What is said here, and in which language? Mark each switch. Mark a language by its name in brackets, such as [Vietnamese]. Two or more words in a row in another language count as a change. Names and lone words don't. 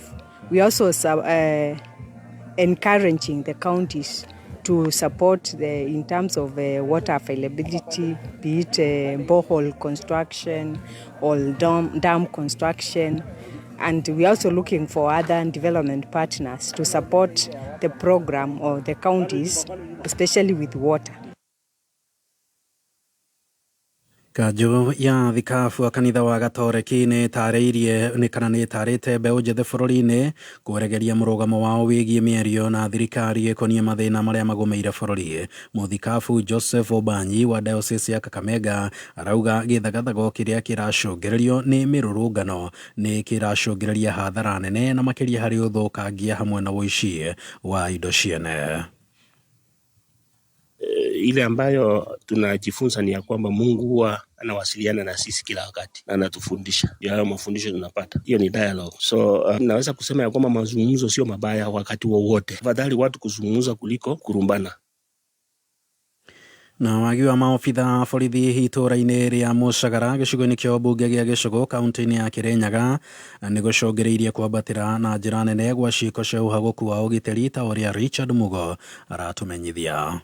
[English] We also encouraging the counties to support in terms of water availability, be it borehole construction or dam construction. And we are also looking for other development partners to support the program or the counties, especially with water. [Kikuyu] Kanjũ ya thikabu a kanitha wa Gatoreki nĩ tarĩte mbeũ njĩthĩ bũrũri-inĩ kũregeria mũrũgamo wao wĩgiĩ mĩario na thirikari ĩkonie mathĩna marĩa magũmĩire bũrũri. Mũthikabu Joseph Obanyi wa Diocese ya Kakamega arauga gĩthagathago kĩrĩa kĩracũngĩrĩrio nĩ mĩrũrũngano nĩ kĩracũngĩrĩria hathara nene na makĩria harĩ ũthũkangia hamwe na ũici wa indo ciene. [Swahili] Ile ambayo tunajifunza ni ya kwamba Mungu huwa anawasiliana na sisi kila wakati na anatufundisha. Ndio hayo mafundisho tunapata. Hiyo ni dialogue. So naweza kusema ya kwamba mazungumzo sio mabaya wakati wowote. Afadhali watu kuzungumza kuliko kurumbana. [Kikuyu] Na wagi wa maobitha borithi itũra-inĩ rĩa Mũcagara gĩcigo-inĩ kĩa ũmbunge gĩa Gĩcũgũ kaunti-inĩ ya Kĩrĩnyaga nĩ gũcũngĩrĩirie kwambatĩra na njĩra nene gwa ciĩko cia ũhagũku wa ũgitĩri ta ũrĩa Richard Mugo aratũmenyithia.